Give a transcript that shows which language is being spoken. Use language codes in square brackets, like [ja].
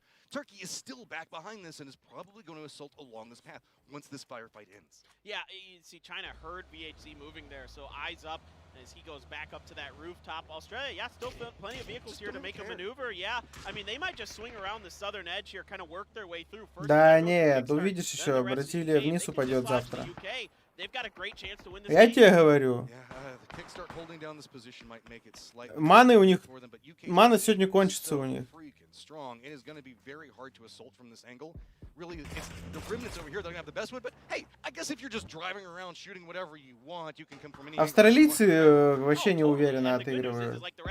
[en] Turkey is still back behind this and is probably going to assault along this path once this firefight ends. Yeah, you see China heard VHC moving there, so eyes up as he goes back up to that rooftop. Australia, yeah, still plenty of vehicles here to make a maneuver. Yeah, I mean, they might just swing around the southern edge here, kind of work their way through. [ru] Да нет, увидишь еще, Бразилия вниз упадет завтра. Я тебе говорю. Маны у них, мана сегодня кончится у них. [en] Strong. It is going to be very hard to assault from this angle. Really, it's the remnants over here that are going to have the best one, but hey, I guess if you're just driving around shooting whatever you want, you can come from any... [ru] Австралийцы вообще не уверенно отыгрывают.